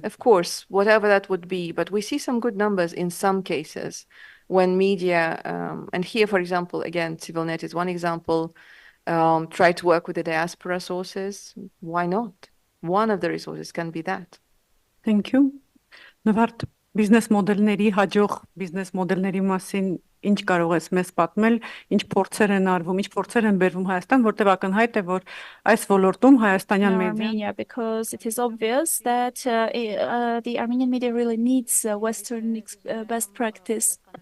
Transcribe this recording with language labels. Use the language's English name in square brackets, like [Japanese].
[English] Of course, whatever that would be, but we see some good numbers in some cases when media, and here, for example, again, CivilNet is one example, try to work with the diaspora sources. Why not? One of the resources can be that. Thank you. [Armenian] Նվարդ բիզնես մոդելների, հաջող բիզնես մոդելների մասին ինչ կարող ես մեզ պատմել, ինչ փորձեր են արվում, ինչ փորձեր են բերվում Հայաստան, որտեղ ակնհայտ է, որ այս ոլորտում հայաստանյան մեդիան [English] Armenia, because it is obvious that the Armenian media really needs Western best practice.